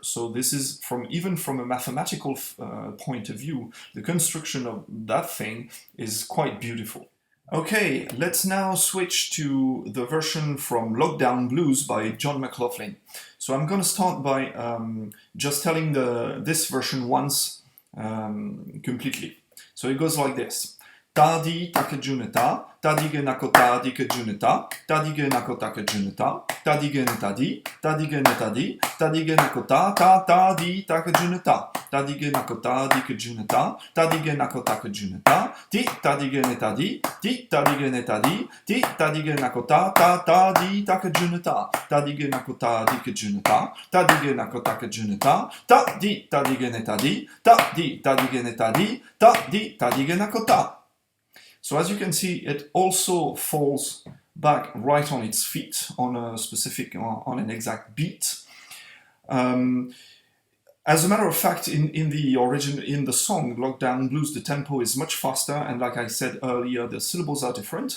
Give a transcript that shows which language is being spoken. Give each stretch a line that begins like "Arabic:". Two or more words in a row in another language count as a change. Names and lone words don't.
English: So this is, even from a mathematical point of view, the construction of that thing is quite beautiful. Okay, let's now switch to the version from Lockdown Blues by John McLaughlin. So I'm going to start by just telling this version once completely. So it goes like this. Tadi takajuneta, tadigenakota dikajuneta, tadigenakota kajuneta, tadigenetadi, tadigenetadi, tadigenakota ta tadi takajuneta, tadigenakota dikajuneta, tadigenakota kajuneta, di tadigenetadi, di tadigenetadi, di tadigenakota ta tadi takajuneta, tadigenakota dikajuneta, tadigenakota kajuneta, ta di tadigenetadi, ta di tadigenetadi, ta di tadigenakota. So as you can see, it also falls back right on its feet on a specific, on an exact beat. As a matter of fact, in the song Lockdown Blues, the tempo is much faster, and like I said earlier, the syllables are different.